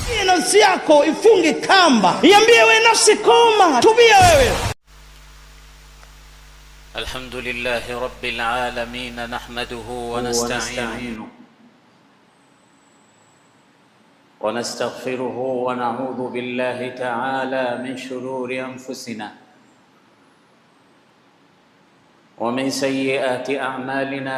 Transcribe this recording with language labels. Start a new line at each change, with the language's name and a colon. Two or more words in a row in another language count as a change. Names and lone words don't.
Swahili: nafsi yako ifunge kamba, iambie wewe nafsi koma, tubia wewe.
Arabic: الحمد لله رب العالمين نحمده ونستعينه ونستغفره ونعوذ بالله تعالى من شرور أنفسنا ومن سيئات أعمالنا.